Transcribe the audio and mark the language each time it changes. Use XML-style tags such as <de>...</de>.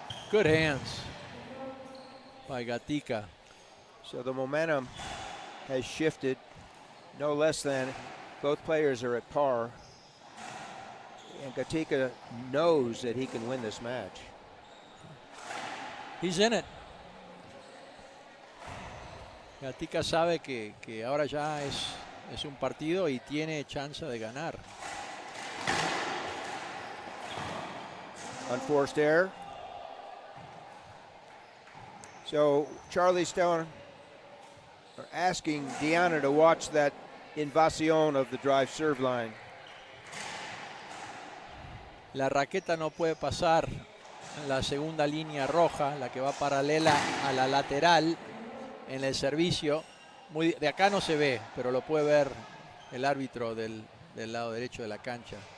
<en>Good hands by Gatica. So the momentum has shifted. No less than both players are at par. And Gatica knows that he can win this match. He's in it.</en> <es>Gatica sabe que ahora ya Es un partido y tiene chance de ganar.</es> <en>Unforced error. So Charlie Stone are asking Deanna to watch that invasion of the drive serve line.</en> <es>La raqueta no puede pasar la segunda línea roja, la que va paralela a la lateral en el servicio. De acá no se ve, pero lo puede ver el árbitro del lado derecho de la cancha.</es>